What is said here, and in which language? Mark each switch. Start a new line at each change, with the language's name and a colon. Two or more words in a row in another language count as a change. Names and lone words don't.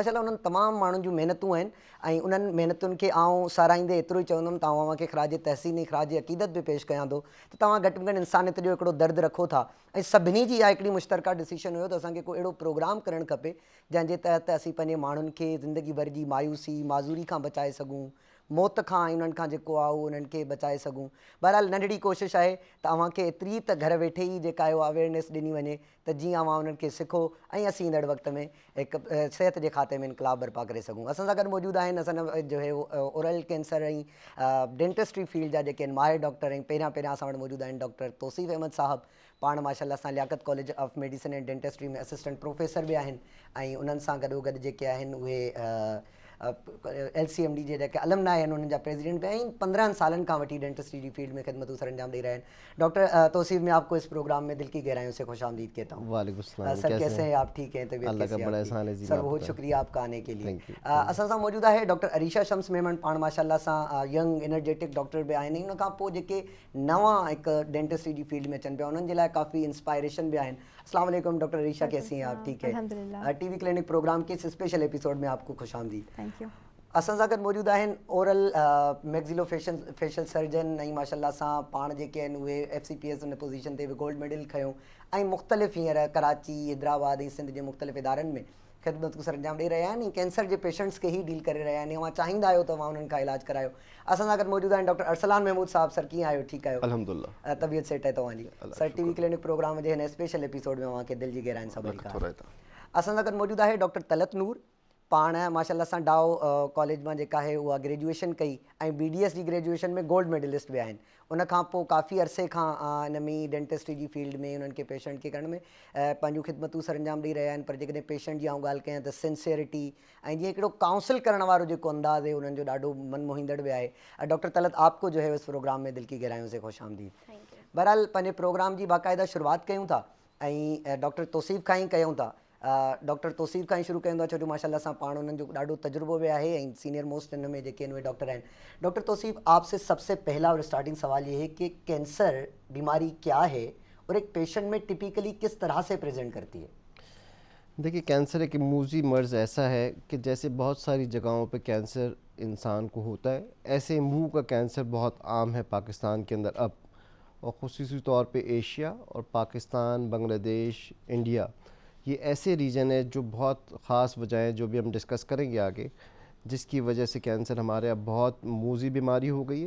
Sindhi: माशाअल्लाह उन्हनि तमामु माण्हुनि जूं महिनतूं आहिनि ऐं उन्हनि महिनतुनि खे आउं साराईंदे एतिरो ई चवंदुमि त अव्हांखे ख़राज तहसीन ऐं ख़राज अक़ीदत बि पेश कयां थो त तव्हां घटि में घटि इंसानियत जो हिकिड़ो दर्द रखो था ऐं सभिनी जी इहा हिकिड़ी मुश्तरका डिसीशन हुयो त असांखे कोई अहिड़ो प्रोग्राम करणु खपे जंहिंजे तहत असीं पंहिंजे माण्हुनि खे ज़िंदगी भर जी मायूसी माज़ूरी खां बचाए सघूं, मौत खां ऐं उन्हनि खां जेको आहे उहो उन्हनि खे बचाए सघूं। बहरहाल नंढड़ी कोशिशि आहे त अव्हांखे एतिरी त घर वेठे ई जेका आहे उहा अवेयरनेस ॾिनी वञे त जीअं अव्हां उन्हनि खे सिखो ऐं असीं ईंदड़ वक़्त में हिकु सिहत जे खाते में इनकलाब बर्पा करे सघूं। असां सां गॾु मौजूदु आहिनि असांजा जो है
English: oral cancer
Sindhi: ऐं
English: dentistry field
Sindhi: जा जेके आहिनि माहिर डॉक्टर ऐं पहिरियां असां वटि मौजूदु आहिनि डॉक्टर तौसीफ़ अहमद साहब। पाण माशाअल्लाह सां लियाकत कॉलेज ऑफ मेडिसिन एंड डेंटिस्ट्री में
English: assistant professor
Sindhi: बि आहिनि ऐं उन्हनि सां गॾोगॾु जेके आहिनि उहे LCMD जे जेके अलमनाए आहिनि उन्हनि जा प्रेसिडेंट बि ऐं 15 सालनि खां वठी डेंटिस्ट्री जी फील्ड में ख़िदमतूं सर अंजाम ॾेई
Urdu: رہے ہیں. ڈاکٹر توصیف میں آپ کو اس پروگرام میں دل کی گہرائیوں سے خوش آمدید کہتا ہوں.
Arabic: وعليكم السلام,
Urdu: سر کیسے ہیں آپ؟ ٹھیک ہیں؟ طبیعت کیسی ہے آپ کی? سر بہت شکریہ آپ کا آنے کے لیے.
Sindhi: असां सां मौजूदु आहे डॉक्टर अरीशा शम्स मेमन। पाण माशाअल्लाह सां
English: young energetic doctor
Sindhi: बि आहिनि। उन खां पोइ जेके नवां हिकु डेंटिस्ट्री जी फील्ड में अचनि पिया उन्हनि जे लाइ काफ़ी इंस्पायरेशन भी आहिनि।
Arabic: السلام علیکم
Urdu: ڈاکٹر عریشہ، کیسی ہیں آپ؟ ٹھیک ہے. ٹی وی کلینک پروگرام کے اس
English: special episode
Urdu: میں آپ کو خوش آمدید.
English: thank you.
Sindhi: असां सां गॾु मौजूदु आहिनि
English: oral maxillo facial surgeon
Sindhi: ऐं माशाअल्लाह सां पाण जेके आहिनि उहे FCPS उन पोज़ीशन ते बि
English: gold medal
Sindhi: खयो ऐं मुख़्तलिफ़ हींअर कराची, हैदराबाद ऐं सिंध जे मुख़्तलिफ़ इदारनि में ख़िदमतूं सर अंजाम ॾेई रहिया आहिनि ऐं कैंसर जे पेशेंट्स खे ई डील करे रहिया आहिनि। तव्हां चाहींदा आहियो त तव्हां उन्हनि खां इलाजु करायो। असां सां गॾु मौजूदु आहिनि डॉक्टर अरसलान महमूद साहब। सर कीअं आहियो? ठीकु आहियो? अल्हम्दुलिल्लाह। तबियत सेट आहे तव्हांजी? सर टीवी क्लिनिक प्रोग्राम जे हिन
English: special episode
Sindhi: में तव्हांखे दिलि जी गहराइनि सां भलीकार। असां सां गॾु मौजूदु आहे डॉक्टर तलत नूर। पाण माशाअल्लाह सां डाओ कॉलेज मां जेका आहे उहा ग्रेजुएशन कई ऐं BDS जी ग्रेजुएशन में गोल्ड मेडलिस्ट बि आहिनि। उनखां पोइ काफ़ी अरसे खां इन में डेंटिस्ट्री जी फील्ड में उन्हनि खे पेशेंट खे करण में पंहिंजूं ख़िदमतूं सर अंजाम ॾेई रहिया आहिनि। पर जेकॾहिं पेशेंट जी आउं ॻाल्हि कयां त सिंसियरिटी ऐं जीअं हिकिड़ो काउंसिल करण वारो जेको अंदाज़ आहे उन्हनि जो ॾाढो मन मोहींदड़ बि आहे।
Urdu: ڈاکٹر طلعت آپ کو جو ہے اس پروگرام میں دل کی گہرائیوں سے خوش آمدید.
Sindhi: बहरहाल पंहिंजे प्रोग्राम जी बाक़ाइदा शुरूआति कयूं था ऐं डॉक्टर तौसीफ़ खां ई कयूं था। डॉक्टर तौसीफ़ खां ई शुरू कयूं था छो जो माशाअल्लाह सां पाण उन्हनि जो ॾाढो तजुर्बो बि आहे ऐं
English: senior most
Sindhi: इन में जेके उहे डॉक्टर आहिनि।
Urdu: ڈاکٹر توصیف، آپ سے سب سے پہلا اور اسٹارٹنگ سوال یہ ہے کہ کینسر بیماری کیا ہے اور ایک پیشنٹ میں ٹپیکلی کس طرح سے پریزنٹ کرتی ہے? دیکھیے، کینسر ایک موذی مرض ایسا ہے کہ جیسے بہت ساری جگہوں پہ کینسر انسان کو ہوتا ہے، ایسے منہ کا کینسر بہت عام ہے پاکستان کے اندر اب، اور خصوصی طور پہ ایشیا اور پاکستان، بنگلہ دیش، انڈیا، یہ ایسے ریجن ہے جو بہت خاص وجہ جو بھی ہم ڈسکس کریں گے آگے، جس کی وجہ سے کینسر ہمارے اب بہت موذی بیماری ہو گئی ہے.